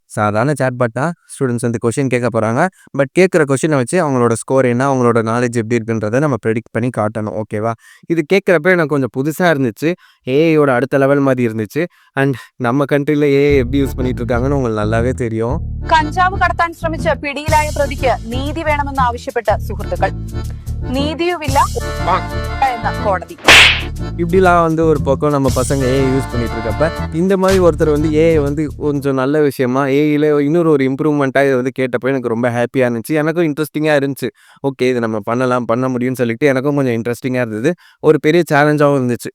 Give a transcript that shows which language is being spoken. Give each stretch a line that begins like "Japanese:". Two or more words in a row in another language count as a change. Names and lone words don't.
Tamil: சாதாரண சேட்பாட் தான். ஸ்டூடெண்ட்ஸ் வந்து கொஷின் கேட்க போகிறாங்க. பட் கேட்குற கொஷினை வச்சு அவங்களோட ஸ்கோர் என்ன, அவங்களோட நாலேஜ் எப்படி இருக்குன்றதை நம்ம ப்ரெடிக்ட் பண்ணி காட்டணும். ஓகேவா? இது கேட்குறப்ப எனக்கு கொஞ்சம் புதுசாக இருந்துச்சு. ஏஐயோட அடுத்த லெவல் மாதிரி இருந்துச்சு. அண்ட் நம்ம கண்ட்ரியில் ஏஐ எப்படி யூஸ் பண்ணிட்டு இருக்காங்கன்னு உங்களுக்கு நல்லாவே தெரியும்.
Malayalam: കഞ്ചാവ് കടത്താൻ ശ്രമിച്ച പിടിയിലായ പ്രതിക്ക് നീതി വേണമെന്ന് ആവശ്യപ്പെട്ട് സുഹൃത്തുക്കൾ. നീതിയുമില്ല എന്ന കോടതി.
Tamil: இப்படிலாம் வந்து ஒரு பக்கம் நம்ம பசங்க
English: AI use
Tamil: பண்ணிட்டு இருக்கப்ப இந்த மாதிரி ஒருத்தர் வந்து ஏஐ வந்து கொஞ்சம் நல்ல விஷயமா ஏஐயில் இன்னொரு ஒரு இம்ப்ரூவ்மெண்ட்டாக இதை வந்து கேட்டப்போ எனக்கு ரொம்ப ஹாப்பியாக இருந்துச்சு. எனக்கும் இன்ட்ரெஸ்டிங்காக இருந்துச்சு. ஓகே, இது நம்ம பண்ண முடியும்னு சொல்லிட்டு எனக்கும் கொஞ்சம் இன்ட்ரெஸ்டிங்காக இருந்தது. ஒரு பெரிய சேலஞ்சாகவும் இருந்துச்சு.